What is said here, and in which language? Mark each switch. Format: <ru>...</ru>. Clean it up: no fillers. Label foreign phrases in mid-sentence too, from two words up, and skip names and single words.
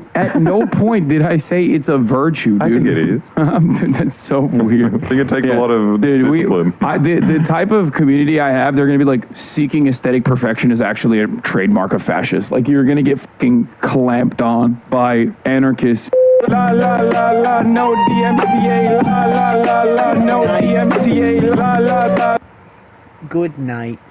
<en>At no point did I say it's a virtue, dude. I think it is. Dude, that's so weird. I think it takes a lot of discipline. The type of community I have, they're going to be like, seeking aesthetic perfection is actually a trademark of fascists. Like, you're going to get fucking clamped on by anarchists. La la la la, no DMCA, la la la la, no DMCA, la la la. Good night.</en>